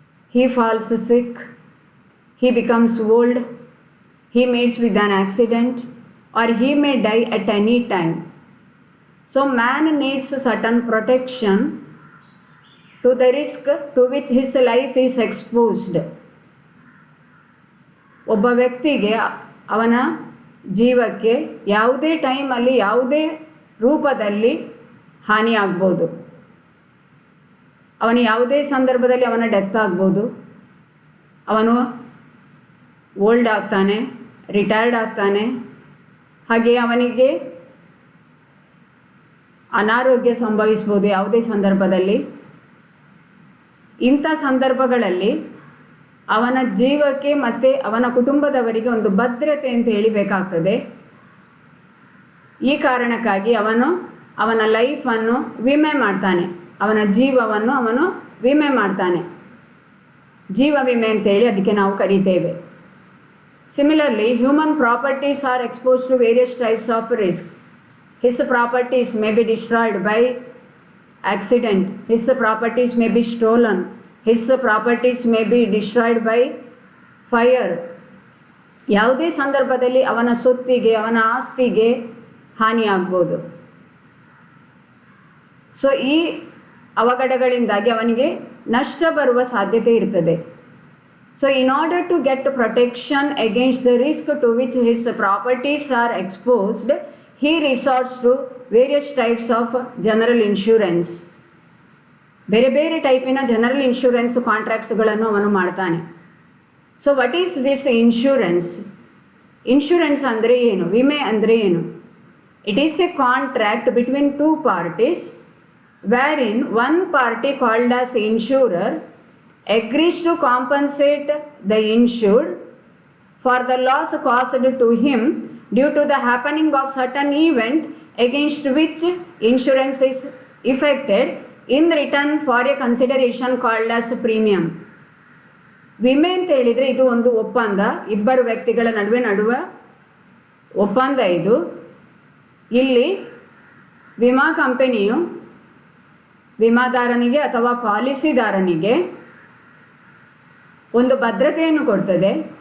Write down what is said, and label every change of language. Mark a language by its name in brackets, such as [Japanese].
[English] He falls sick, he becomes old, he meets with an accident, or he may die at any time. So man needs certain protection to the risk to which his life is exposed. [Kannada] ಒಬ್ಬ ವ್ಯಕ್ತಿಗೆ ಅವನ ಜೀವಕ್ಕೆ ಯಾವುದೇ ಟೈಮಲ್ಲಿ ಯಾವುದೇ ರೂಪದಲ್ಲಿ ಹಾನಿ ಆಗ್ಬೋದು. ಅವನು ಯಾವುದೇ ಸಂದರ್ಭದಲ್ಲಿ ಅವನ ಡೆತ್ ಆಗ್ಬೋದು, ಅವನು ಓಲ್ಡ್ ಆಗ್ತಾನೆ, ರಿಟೈರ್ಡ್ ಆಗ್ತಾನೆ, ಹಾಗೆ ಅವನಿಗೆ ಅನಾರೋಗ್ಯ ಸಂಭವಿಸ್ಬೋದು ಯಾವುದೇ ಸಂದರ್ಭದಲ್ಲಿ. ಇಂಥ ಸಂದರ್ಭಗಳಲ್ಲಿ ಅವನ ಜೀವಕ್ಕೆ ಮತ್ತು ಅವನ ಕುಟುಂಬದವರಿಗೆ ಒಂದು ಭದ್ರತೆ ಅಂತ ಹೇಳಿ ಬೇಕಾಗ್ತದೆ. ಈ ಕಾರಣಕ್ಕಾಗಿ ಅವನ ಲೈಫನ್ನು ವಿಮೆ ಮಾಡ್ತಾನೆ, ಅವನ ಜೀವವನ್ನು ಅವನು ವಿಮೆ ಮಾಡ್ತಾನೆ. ಜೀವ ವಿಮೆ ಅಂತೇಳಿ ಅದಕ್ಕೆ ನಾವು ಕರೀತೇವೆ. [English] Similarly, human properties are exposed to various types of risk. His properties may be destroyed by accident, his properties may be stolen, his properties may be destroyed by fire. [Kannada] ಯಾವುದೇ ಸಂದರ್ಭದಲ್ಲಿ ಅವನ ಸೊತ್ತಿಗೆ, ಅವನ ಆಸ್ತಿಗೆ ಹಾನಿ ಆಗ್ಬೋದು. ಸೊ ಈ ಅವಘಡಗಳಿಂದಾಗಿ ಅವನಿಗೆ ನಷ್ಟ ಬರುವ ಸಾಧ್ಯತೆ ಇರ್ತದೆ. [English] So in order to get protection against the risk to which his properties are exposed, he resorts to various types of general insurance. [Kannada] ಬೇರೆ ಬೇರೆ ಟೈಪಿನ ಜನರಲ್ ಇನ್ಶೂರೆನ್ಸ್ ಕಾಂಟ್ರಾಕ್ಟ್ಸ್ಗಳನ್ನು ಅವನು ಮಾಡ್ತಾನೆ. [English] So what is this insurance? [Kannada] Insurance ಅಂದರೆ ಏನು? ವಿಮೆ ಅಂದರೆ ಏನು? [English] It is a contract between two parties wherein one party called as insurer agrees to compensate the insured for the loss caused to him due to the happening of certain event against which insurance is effected in return for a consideration called as premium. [Kannada] ವಿಮೆ ಅಂತ ಹೇಳಿದರೆ ಇದು ಒಂದು ಒಪ್ಪಂದ, ಇಬ್ಬರು ವ್ಯಕ್ತಿಗಳ ನಡುವೆ ಒಪ್ಪಂದ ಇದು. ಇಲ್ಲಿ ವಿಮಾ ಕಂಪನಿಯು ವಿಮಾದಾರನಿಗೆ ಅಥವಾ ಪಾಲಿಸಿದಾರನಿಗೆ ಒಂದು ಭದ್ರತೆಯನ್ನು ಕೊಡ್ತದೆ.